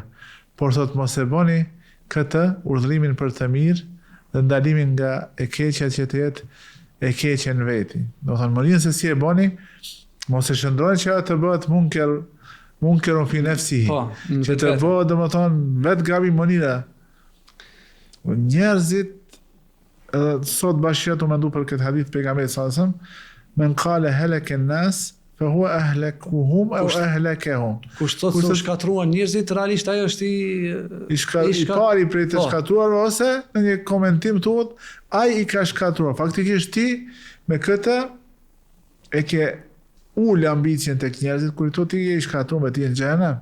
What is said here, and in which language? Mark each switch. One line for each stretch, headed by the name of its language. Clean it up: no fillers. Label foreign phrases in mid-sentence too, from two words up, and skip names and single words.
Albanian: Por thot mos e bëni këtë urdhrimin për të mirë dhe ndalimin nga e keqja që të jetë e keqja në veti. Do thonë mënyrën se si e bëni, mos e shndroni që atë të bëhet
Arabic: منكرا في نفسه.
Albanian: Që të bëhet domethënë vetë gabi mënyra. Njerëzit sot bashkëtu mendu për këtë hadith pejgamberit
Arabic: صلى الله عليه وسلم, من قال هلك الناس فهو أهلكهم أو أهلكهم.
Albanian: Kush thotë se shkatruan njerëzit, realisht ajo është i pari prej të shkatruar, ose në një komentim thuhet ai i ka shkatruar. Faktikisht ti me këtë e ke ul ambicien tek njerëzit kur ti je i shkatruar me ti në xhenem.